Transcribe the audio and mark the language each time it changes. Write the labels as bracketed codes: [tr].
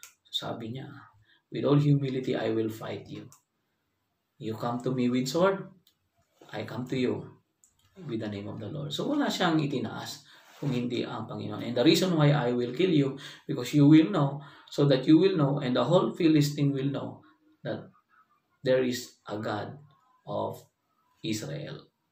[tl] Sabi niya, [en] with all humility, I will fight you. You come to me with sword, I come to you with the name of the Lord. [tl] So wala siyang itinaas kung hindi ang Panginoon. [en] And the reason why I will kill you, because you will know, so that you will know, and the whole Philistine will know, that there is a God of Israel.